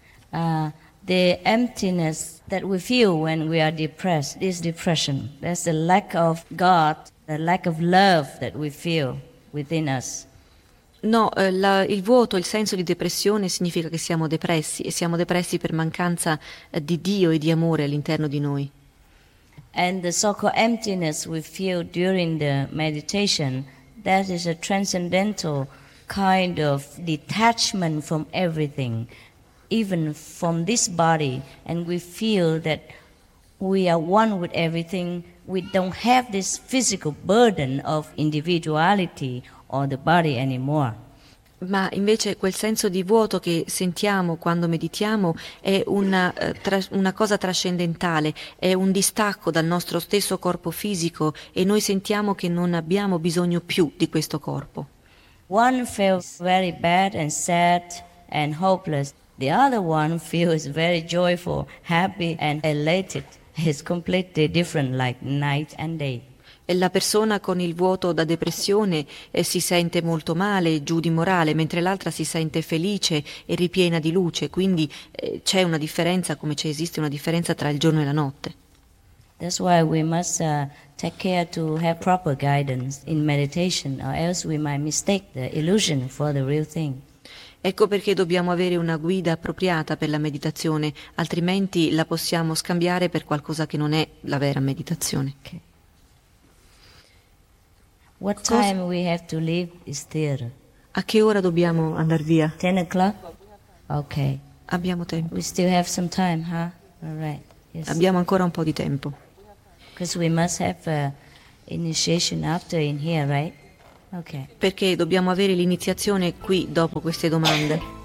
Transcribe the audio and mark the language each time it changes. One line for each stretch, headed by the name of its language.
English: The emptiness that we feel when we are depressed is depression. There's a lack of God, the lack of love that we feel within us.
Italian: No, il vuoto, il senso di depressione significa che siamo depressi e siamo depressi per mancanza di Dio e di amore all'interno di noi.
English: And the so-called emptiness we feel during the meditation, that is a transcendental kind of detachment from everything, even from this body, and we feel that we are one with everything. We don't have this physical burden of individuality or the body anymore.
Italian: Ma invece quel senso di vuoto che sentiamo quando meditiamo è una cosa trascendentale, è un distacco dal nostro stesso corpo fisico e noi sentiamo che non abbiamo bisogno più di questo corpo.
English: One feels very bad and sad and hopeless. The other one feels very joyful, happy and elated. It's completely different, like night and day.
Italian: E la persona con il vuoto da depressione si sente molto male, giù di morale, mentre l'altra si sente felice e ripiena di luce. Quindi c'è una differenza, come c'è esiste una differenza tra il giorno e la notte.
English: That's why we must take care to have proper guidance in meditation, or else we might mistake the illusion for the real thing.
Italian: Ecco perché dobbiamo avere una guida appropriata per la meditazione, altrimenti la possiamo scambiare per qualcosa che non è la vera meditazione.
English: Okay. What time we have to leave is theater?
Italian: A che ora dobbiamo andare via?
English: 10 o'clock? Okay.
Italian: Abbiamo tempo.
English: We still have some time, huh? All right.
Italian: Yes. Abbiamo ancora un po' di tempo.
English: Because we must have initiation after in here, right? Okay.
Italian: Perché dobbiamo avere l'iniziazione qui dopo queste domande.